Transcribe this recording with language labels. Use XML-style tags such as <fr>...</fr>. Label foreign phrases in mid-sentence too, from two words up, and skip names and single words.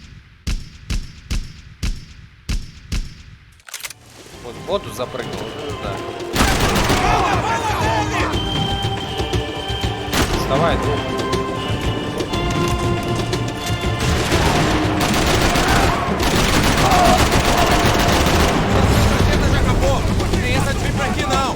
<ru>Вот в воду запрыгнул, да. Вставай, друг.</ru> <pt>Это já acabou! Não tem essa de vir pra aqui não!</pt>